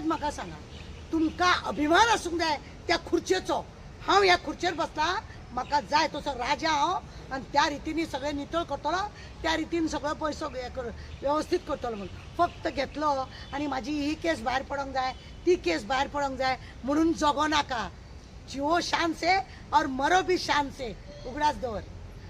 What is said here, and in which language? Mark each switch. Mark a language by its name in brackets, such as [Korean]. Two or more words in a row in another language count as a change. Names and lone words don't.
[Konkani] म्हाका सांगा तुमकां अभिमान आसूंक जाय त्या खुर्चेचो हांव ह्या खुर्चेर बसला म्हाका जाय तसो राजा हांव आनी त्या रितीन सगळें नितळ करतलो त्या रितीन सगळो पयसो वेवस्थीत करतलो म्हणून फक्त घेतलो आनी म्हाजी ही केस भायर पडोंक जाय ती केस भायर पडोंक जाय म्हणून जगो नाका [Hindi] जिवो शान से और मरो भी शान से [Konkani] उगडास दवर